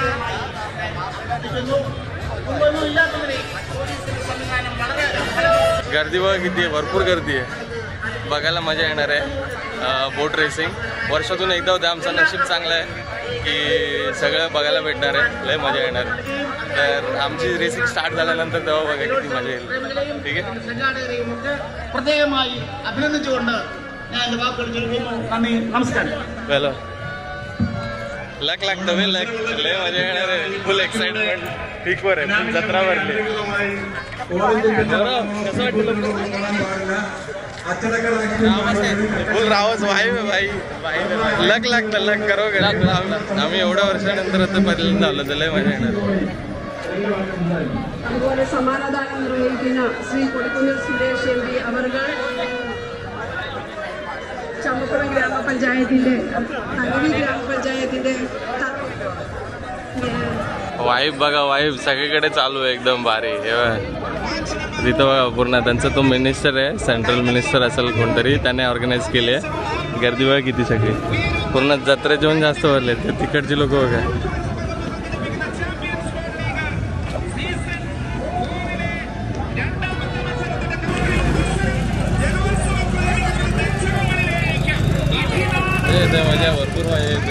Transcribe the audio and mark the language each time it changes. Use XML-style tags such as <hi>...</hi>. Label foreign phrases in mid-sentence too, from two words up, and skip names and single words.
<mr>गर्दी बघा किती आहे. भरपूर गर्दी आहे. बघायला मजा येणार आहे.</mr> <en>boat racing</en> <mr>वर्षातून एकदा होते. आमचं नशीब चांगलं आहे की सगळं बघायला भेटणार आहे. लय मजा येणार आहे. तर आमची</mr> <en>racing start</en> <mr>झाल्यानंतर तेव्हा बघा किती मजा येईल. ठीक आहे.</mr> <ml>പ്രത്യേകമായി അഭിനന്ദിച്ചുകൊണ്ട് ഞാൻ എൻ്റെ വാക്കുകൾ ചുരുക്കുന്നു. നന്ദി, നമസ്കാരം.</ml> <mr>चलो लक लागतं बे लक. लय मजा येणार आहे.</mr> <en>full excitement</en> <mr>पीकवर आहे. फुल जत्रा भरली. कसं वाटतं? फुल रावस वाईब आहे भाई. लक लागतं लक करो. आम्ही एवढ्या वर्षानंतर आता पहिल्यांदा आलो तर लय मजा येणार.</mr> <ml>അതുപോലെ സമാധാനം നിർവഹിക്കുന്ന ശ്രീ കൊടിക്കുന്നിൽ സുരേഷ് എം പി അവർ ചമ്പക്കുളം ഗ്രാമപഞ്ചായത്തിന്റെ തകഴി ഗ്രാമപഞ്ചായത്തിന്റെ</ml> <mr>वाईब बघा वाईब सगळीकडे चालू आहे. एकदम भारी. तिथं बघा पूर्ण त्यांचा तो मिनिस्टर आहे.</mr> <en>central minister</en> <mr>असेल कोणतरी. त्याने ऑर्गनाईज केली आहे. गर्दी बघा किती सगळी. पूर्ण जत्रा जेवण जास्त भरले. तिकडची लोक बघा. मजा भरपूर मजा येते.</mr>